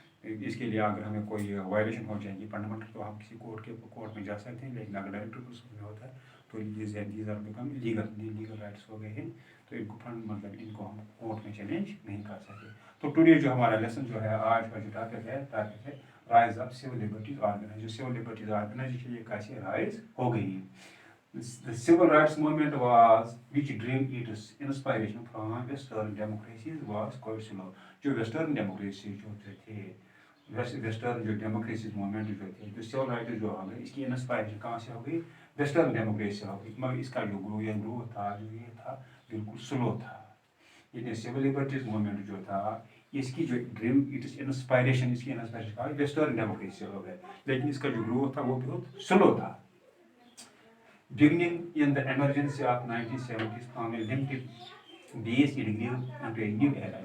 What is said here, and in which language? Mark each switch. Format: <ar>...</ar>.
<hi>इसके लिए अगर हमें कोई वायलेशन हो जाएगी फंडामेंटल तो हम किसी कोर्ट में जा सकते हैं, लेकिन अगर डायरेक्टिव प्रिंसिपल में होता है तो</hi> <en>these are become legal rights</en> <hi>हो गए हैं। तो इनको मतलब इनको हम कोर्ट में चैलेंज नहीं कर सकते। तो टुडे जो हमारा लेसन जो है आज का जो टॉपिक है</hi> <en>Rise of civil liberties organization.</en> <hi>Civil liberties organisation ये कैसे राइज हो गई।</hi> <en>The civil rights movement which drew its inspiration from Western democracies was quite slow.</en> <hi>जो Western democracy जो थे वेस्टर्न जो डेमोक्रेसी मूवमेंट जो थे जो सिविल राइट्स जो हो गए इसकी इंस्पायरेशन कहाँ से हो गई, वेस्टर्न डेमोक्रेसी से हो गई। मगर इसका जो ग्रोथ था जो ये था बिल्कुल स्लो था। ये सिविल लिबर्टीज मूवमेंट जो था इसकी जो ड्रीम इट्स इंस्पायरेशन इसकी इंस्पायरेशन कहा वेस्टर्न डेमोक्रेसी से हो गए, लेकिन इसका जो ग्रोथ था वो बहुत स्लो था।</hi> <en>Beginning in the emergency of 1970s from a limited base it grew into a new era।</en>